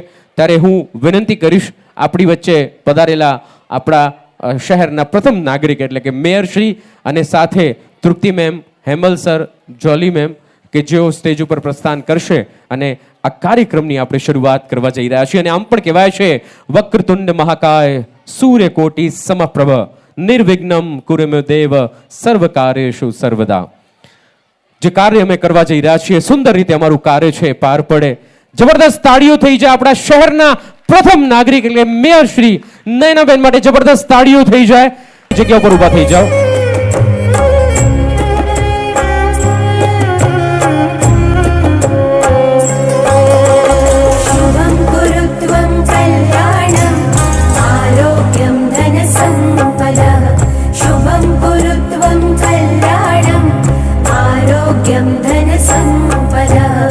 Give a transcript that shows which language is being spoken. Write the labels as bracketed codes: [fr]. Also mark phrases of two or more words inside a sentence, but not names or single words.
[gu] ત્યારે હું વિનંતી કરીશ આપણી વચ્ચે પધારેલા આપણા શહેરના પ્રથમ નાગરિક એટલે કે મેયર શ્રી અને સાથે તૃપ્તિ મેમ, હેમલ સર, જોલી મેમ કે જેઓ સ્ટેજ ઉપર પ્રસ્થાન કરશે અને આ કાર્યક્રમની આપણે શરૂઆત કરવા જઈ રહ્યા છીએ અને આમ પણ કહેવાય છે [sa] વક્રતુંડ મહાકાય સૂર્યકોટી સમપ્રભ નિર્વિઘ્નમ કુરુમે દેવ સર્વ કાર્યેષુ સર્વદા. [gu] જે કાર્ય અમે કરવા જઈ રહ્યા છીએ સુંદર રીતે અમારું કાર્ય છે પાર પડે. જબરદસ્ત તાળીઓ થઈ જાય આપણા શહેરના પ્રથમ નાગરિક એટલે મેયર શ્રી નયનાબેન માટે જબરદસ્ત તાળીઓ થઈ જાય. જગ્યા ઉપર ઊભા થઈ જાઓ. [sa] शुभं कुरुत्वं कल्याणम् आरोग्यं धनसम्पदः शुभं कुरुत्वं कल्याणम् आरोग्यं धनसम्पदः